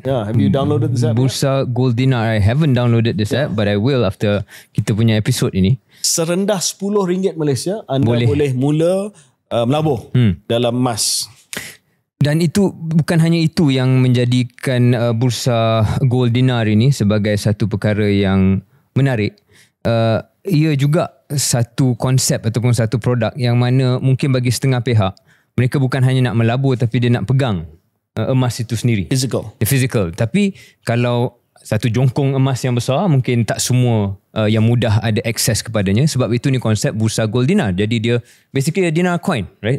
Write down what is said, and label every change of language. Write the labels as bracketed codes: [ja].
[en] Yeah, have you downloaded this app? Bursa Gold Dinar. I haven't downloaded this app, but I will after [ms] kita punya episode ini. Serendah RM10 Malaysia, anda boleh mula melabur dalam emas. Dan itu bukan hanya itu yang menjadikan Bursa Gold Dinar ini sebagai satu perkara yang menarik. Ia juga satu konsep ataupun satu produk yang mana mungkin bagi setengah pihak, mereka bukan hanya nak melabur tapi dia nak pegang emas itu sendiri. Physical. Tapi kalau satu jongkong emas yang besar, mungkin tak semua yang mudah ada akses kepadanya. Sebab itu ni konsep Bursa Gold Dinar. Jadi dia [en] basically a dinar coin, right?